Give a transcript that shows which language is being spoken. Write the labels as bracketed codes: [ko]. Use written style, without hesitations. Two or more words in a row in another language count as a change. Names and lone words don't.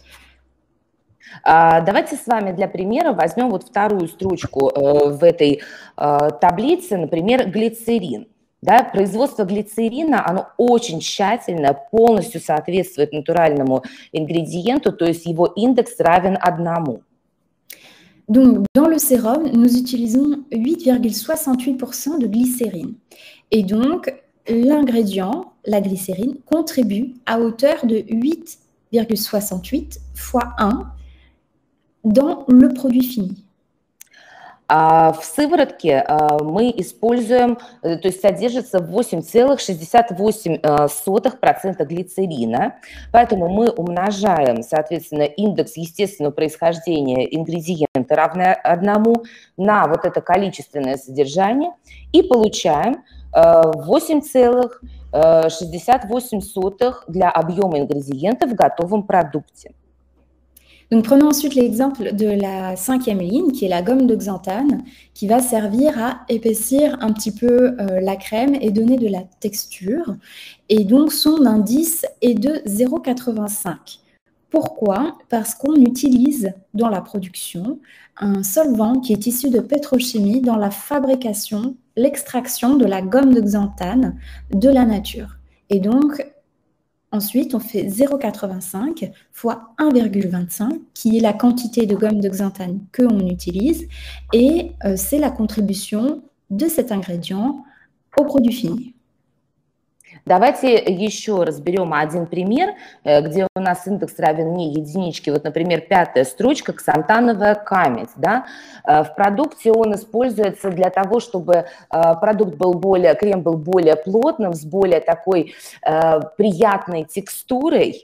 [ru] Давайте с вами для примера возьмем вот вторую строчку в этой таблице, например, глицерин. Да, производство глицерина, оно очень тщательно, полностью соответствует натуральному ингредиенту, то есть его индекс равен 1. [fr] Donc, dans le sérum, nous utilisons 8,68% de glycérine. Et donc, l'ingrédient, la glycérine, contribue à hauteur de 8,68 fois 1 dans le produit fini. [ru] В сыворотке мы используем, то есть содержится 8,68% глицерина, поэтому мы умножаем, соответственно, индекс естественного происхождения ингредиента равный 1 на вот это количественное содержание и получаем 8,68 для объема ингредиента в готовом продукте. [fr] Donc, prenons ensuite l'exemple de la cinquième ligne, qui est la gomme de xanthane, qui va servir à épaissir un petit peu la crème et donner de la texture. Et donc, son indice est de 0,85. Pourquoi? Parce qu'on utilise dans la production un solvant qui est issu de pétrochimie dans la fabrication, l'extraction de la gomme de xanthane de la nature. Et donc, ensuite, on fait 0,85 fois 1,25, qui est la quantité de gomme de xanthane que l'on utilise, et c'est la contribution de cet ingrédient au produit fini. [ru] Давайте еще разберем один пример, где у нас индекс равен не единичке. Вот, например, 5-я строчка, ксантановая камедь. Да? В продукте он используется для того, чтобы продукт был крем был более плотным, с более такой приятной текстурой.